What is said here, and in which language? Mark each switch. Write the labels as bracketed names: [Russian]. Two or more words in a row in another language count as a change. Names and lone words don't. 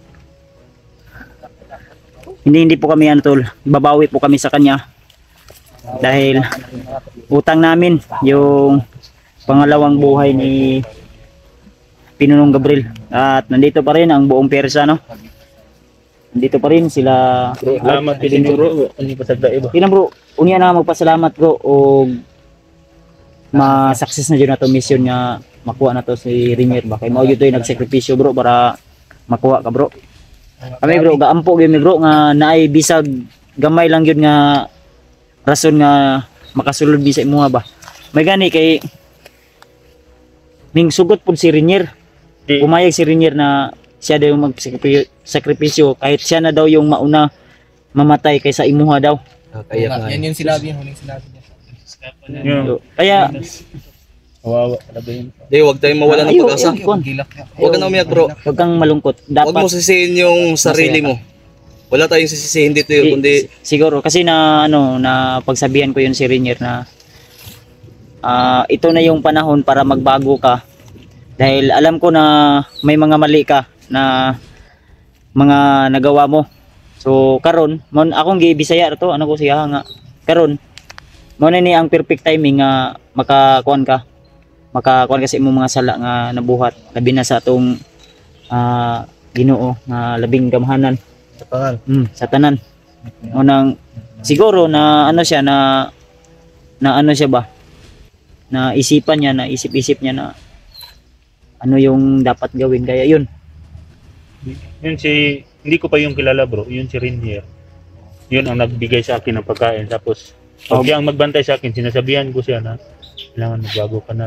[Filipino] Hindi po kami tol, babawi po kami sa kanya dahil utang namin yung pangalawang buhay ni Pinunong Gabriel. At nandito pa rin ang buong Persa, no? Nandito pa rin sila. [Cebuano] Salamat din bro. Ani pasagda iba. Kina bro, unya na magpasalamat bro o ma-success na jud na to mission nga makuha na to si Rainier ba. Kay mao jud toy nagsakripisyo bro para makuha ka bro. Kami bro, gaampo gyud mi bro nga naay bisag gamay lang gyud nga rason nga makasulod bi sa imuha ba. May gani kay ning sugot pud si Rainier. [Filipino] Pumayag si Rainier na siya daw yung magsakripisyo kahit siya na daw yung mauna mamatay kaysa imuha daw. Kaya yan yung sinabi, huling sinabi niya. Kaya Wawa talaga yun. Di, huwag tayong mawala ng pag-asa. Huwag ka na umiyak bro. Huwag kang malungkot. Huwag mo sisihin yung sarili mo. Wala tayong sisihin dito yun, kundi siguro kasi na pagsabihan ko yun si Rainier na ito na yung panahon para magbago ka. Dahil alam ko na may mga mali ka na mga nagawa mo. [Cebuano] So karon, akong gi-Bisaya to, ano ko siya nga. Karon, mo na ni ang [English] perfect timing [Cebuano] nga makakuan ka. Makakuan kasi imong mga sala nga nabuhat, labi na sa atong Ginoo nga labing gamhanan sa tanan. [Filipino] Unang siguro na ano siya na ano siya ba? Na isipan niya, na isip-isip niya na ano yung dapat gawin, kaya yun. Yun hindi ko pa yung kilala bro, yun si Rainier. Yun ang nagbigay sa akin ng pagkain, tapos pag ang magbantay sa akin, sinasabihan ko siya na kailangan magbago ka na.